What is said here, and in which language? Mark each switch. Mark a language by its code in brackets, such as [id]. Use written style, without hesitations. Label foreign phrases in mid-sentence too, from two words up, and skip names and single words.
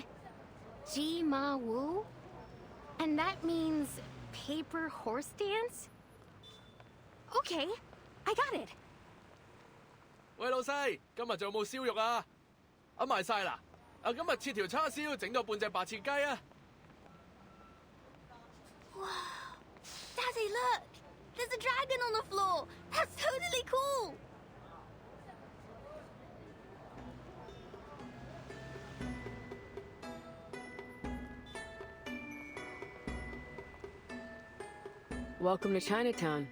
[en] Ji Ma Wu? And that means paper horse dance? Okay, I got it. [yue] 喂，老細，今日仲有冇燒肉啊？賣晒啦！今日切條叉燒，整多半隻白切雞啊！ [en] Wow. Daddy, look! There's a dragon on the floor! That's totally cool! Welcome to Chinatown.